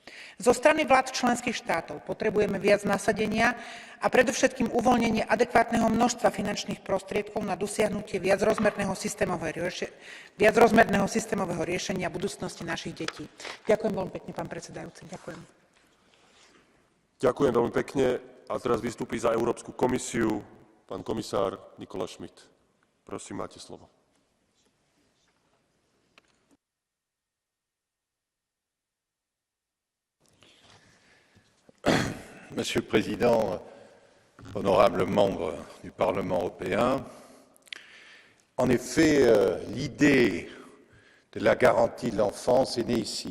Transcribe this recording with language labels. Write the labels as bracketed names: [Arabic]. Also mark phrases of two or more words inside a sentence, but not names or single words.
[Slovak] Zo strany vlád členských štátov potrebujeme viac nasadenia a predovšetkým uvoľnenie adekvátneho množstva finančných prostriedkov na dosiahnutie viacrozmerného systémového riešenia budúcnosti našich detí. Ďakujem veľmi pekne, pán predsedajúci. Ďakujem. Ďakujem veľmi pekne. A teraz vystúpi za Európsku komisiu pán komisár Nicolas Schmit. Prosím, máte slovo. [French] Monsieur le Président, honorables membres du Parlement européen, en effet, l'idée de la garantie de l'enfance est née ici.